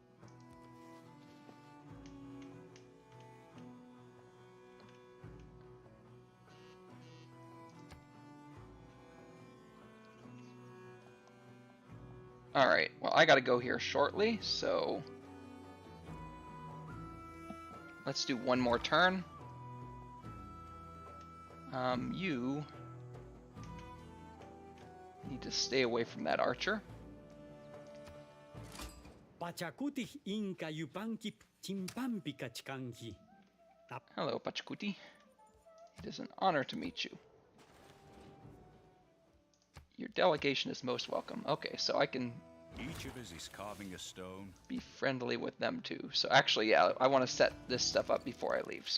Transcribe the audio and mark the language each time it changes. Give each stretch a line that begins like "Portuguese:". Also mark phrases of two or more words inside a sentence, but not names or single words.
English: Alright, well, I gotta go here shortly, so let's do one more turn. You need to stay away from that archer.
Quechua: Pachakutih inka yupankip chimpampika chkanki.
English: Hello, Pachacuti. It is an honor to meet you. Your delegation is most welcome. Okay, so I can Each of us is carving a stone. be friendly with them too. So actually, yeah, I want to set this stuff up before I leave.